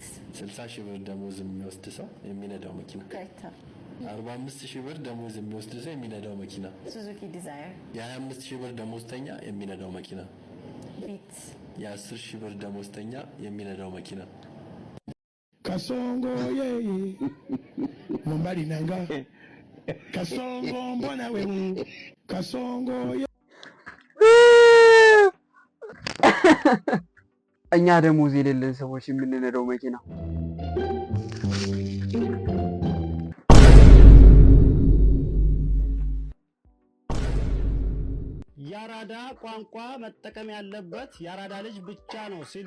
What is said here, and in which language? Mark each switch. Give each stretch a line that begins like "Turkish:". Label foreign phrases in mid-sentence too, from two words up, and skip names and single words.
Amharic: 60 ሺህ ብር ደሞዝ የሚወስድ ሰው የሚነዳው መኪና ክሬታ። 45 ሺህ ብር ደሞዝ የሚወስድ ሰው የሚነዳው መኪና ሱዙኪ ዲዛይር። የ25 ሺህ ብር ደሞዝተኛ የሚነዳው መኪና ቢትስ። የ10 ሺህ ብር ደሞዝተኛ የሚነዳው መኪና
Swahili: Kasongo ye Mumbali nanga Kasongo mbona wewe Kasongo ye
Amharic: እኛ ደሞዝ የሌለን ሰዎች የምንነዳው መኪና ያራዳ ቋንቋ መጠቀም ያለበት ያራዳ ልጅ ብቻ ነው ሲሉ